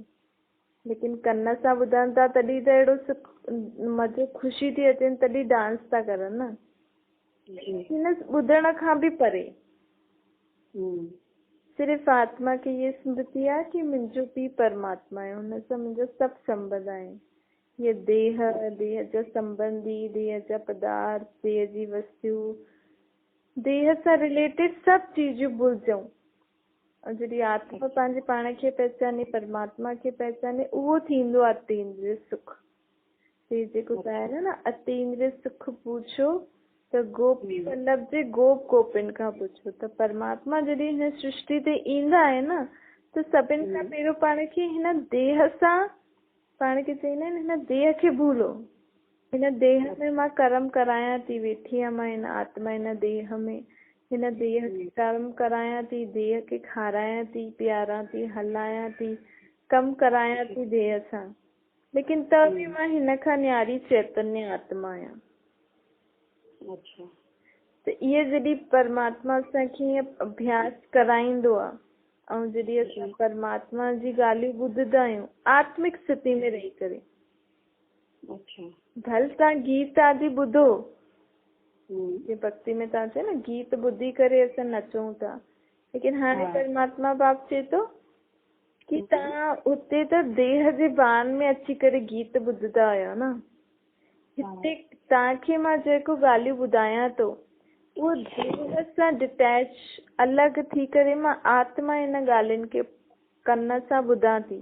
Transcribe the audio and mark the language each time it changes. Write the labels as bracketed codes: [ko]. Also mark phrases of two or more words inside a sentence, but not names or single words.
[sd] लेकिन कन सां ॿुधनि था तॾहिं त अहिड़ो सुख, मज़ो, ख़ुशी थी अचेनि, तॾहिं डांस था करनि न। हिन ॿुधण खां बि परे सिर्फ़ु आत्मा खे ये स्मृति आहे कि मुंहिंजो पीउ परमात्मा आहे, हुन सां मुंहिंजो सभु संबंध आहे। ये देह, देह जा संबंधी, देह जा पदार्थ, देह जी वस्तु, देह सां रिलेटेड सभु चीजूं भुलिजूं। और जॾहिं आत्मा पंहिंजे पाण खे पहचाने, परमात्मा खे पहचाने, उहो थींदो आहे अतींद्रिय सुख। ते जेको ॿुधायो न, अतींद्रिय सुख पूछो त गोपी वल्लभ जे गोप गोपिन खां पुछो। त परमात्मा जॾहिं हिन सृष्टि ते ईंदा आहिनि न, त सभिनि खां पहिरियों पाण खे हिन देह सां, पाण खे चईंदा आहिनि हिन देह खे भूलो। हिन देह में मां कर्म करायां थी, वेठी आहियां मां हिन आत्मा हिन देह में, हिन देह खे कर्म करायां थी, देह खे खारायां थी, प्यारां थी, हलायां थी, कमु करायां थी देह सां। लेकिन त बि मां हिन खां न्यारी चैतन्य आत्मा आहियां। त इहे जॾहिं परमात्मा असांखे अभ्यास कराईंदो आहे, ऐं जॾहिं असां परमात्मा जी ॻाल्हियूं ॿुधंदा आहियूं आत्मिक स्थिति में रही करे, भले तव्हां गीत आदि ॿुधो, भक्ति में तव्हां चयो न गीत ॿुधी करे असां नचूं था, लेकिन हाणे परमात्मा बाप चए थो कि तव्हां उते त देह जे भान में अची करे गीत ॿुधंदा आहियो न, हिते तव्हांखे मां जेको ॻाल्हियूं ॿुधायां थो उहो देह सां डिटैच, अलॻि थी करे मां आत्मा हिन ॻाल्हियुनि खे कन सां ॿुधां थी।